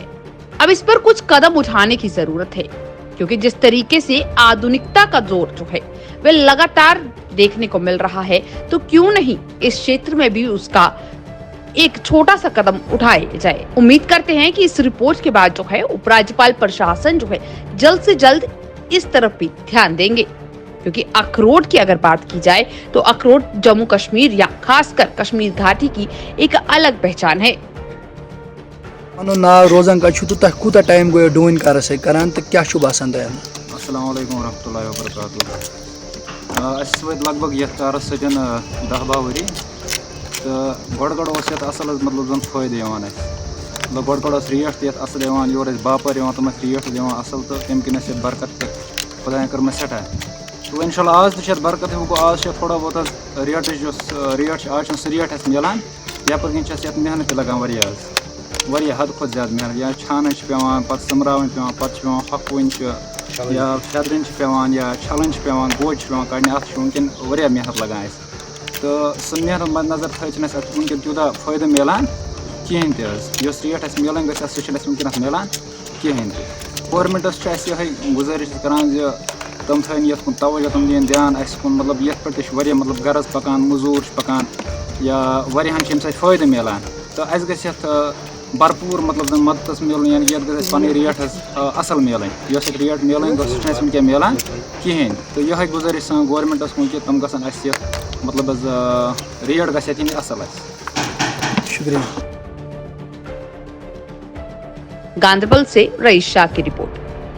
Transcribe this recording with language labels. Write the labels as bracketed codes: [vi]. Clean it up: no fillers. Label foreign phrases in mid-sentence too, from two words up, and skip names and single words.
[hi] अब इस पर कुछ कदम उठाने की जरूरत है, क्योंकि जिस तरीके से आधुनिकता का जोर जो है वह लगातार देखने को मिल रहा है, तो क्यों नहीं इस क्षेत्र में भी उसका एक छोटा सा कदम उठाया जाए। उम्मीद करते हैं कि इस रिपोर्ट के बाद जो है उपराज्यपाल प्रशासन जो है जल्द से जल्द इस तरफ भी ध्यान देंगे, क्योंकि अखरोट की अगर बात की जाए तो अखरोट जम्मू कश्मीर या खासकर कश्मीर घाटी की एक अलग पहचान है। [ks] नाव रोजान का तह कूता टाइम गो डून करान तो क्या बासान तह? [ar] السلام عليكم ورحمة الله وبركاته. [ks] लगभग ये कारस 10-12 वरी तो गड़ असल मतलब जन फायदे मतलब गड़ रेट तथ असल योर बापर तम रेट दिवान असल तो तम किन बरकत खुदा कर सठा तो इंशाल्लाह आज तो बरकत वो आज थोड़ा बहुत रेट रेट आज सह रेट मिलान यप मेहनत लगान वारिया हद खुद ज्यादा मेहनत या छान पेवान पे समरावन पेवान पे हकवन या फेदरन पेवान या छलन पेवान गोज पेवान कड़ने अत वनकन वारिया मेहनत लगान तो सह मेहनत मद्नजर थी वनकन तूत फायदे मिलान कहें तस रेट मिलान सह वनकन मिलान कहें गवर्नमेंटस गुजारिश करान तम थन ये तवज्जो तम दिन ध्यान मतलब ये पे मतलब गरज पकान मजूर पकान या वारियाहन फायदे मिलान तो अस भरपूर मतलब मदद मिल यानी ये पे रेट असल मिलन रेट मिलन वनक मिलान कहें तो यह गुजारिश सान गवर्नमेंटस कुन कि तम गसन मतलब रेट गि असल। शुक्रिया। [hi] गांधरबल से रईस शाह की रिपोर्ट।